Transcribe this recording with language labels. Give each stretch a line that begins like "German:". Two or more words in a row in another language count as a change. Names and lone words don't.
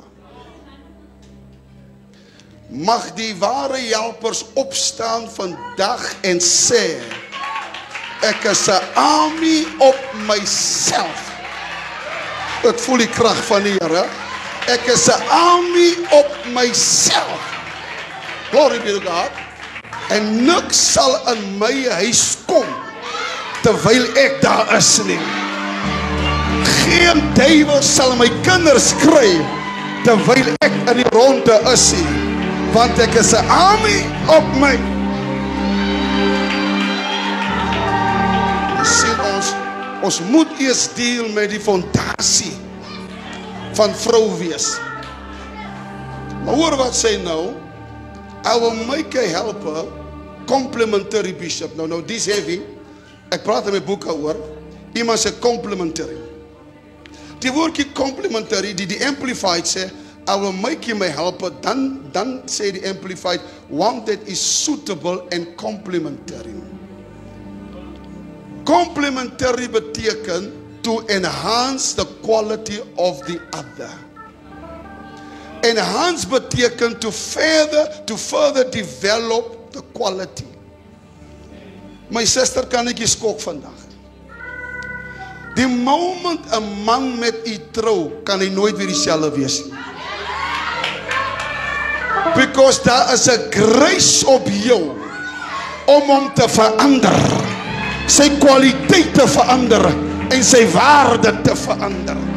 Afrikaans: Mag die ware helpers opstaan vandag en sê, ek is 'n army op myself. Ek voel die krag van die Here. Ek is 'n army op myself.
English: Glory be to God.
Afrikaans: En niks sal in my huis kom terwyl ek daar is nie. Geen duiwel sal my kinders kry terwyl ek in die ronde is nie. Want ek is 'n army op my. Sien ons moet eers deel met die fondasie van vrou wees. Maar hoor wat sê nou,
English: I will make a helper complementary, bishop.
Afrikaans: Nou, dis heavy. Ek praat in my boek oor. Iemand sê complementary. Die woordjie complementary, die Amplified sê,
English: I will make him a helper, dan say the Amplified, one that is suitable and complementary. Complementary beteken to enhance the quality of the other. Enhance beteken to further develop the quality. My sister
Afrikaans: kan ek skok vandag. Die moment 'n man met u trou, kan hy nooit weer dieselfde wees nie. Because daar is 'n grace op jou om hom te verander, sy kwaliteit te verander en sy waarde te verander.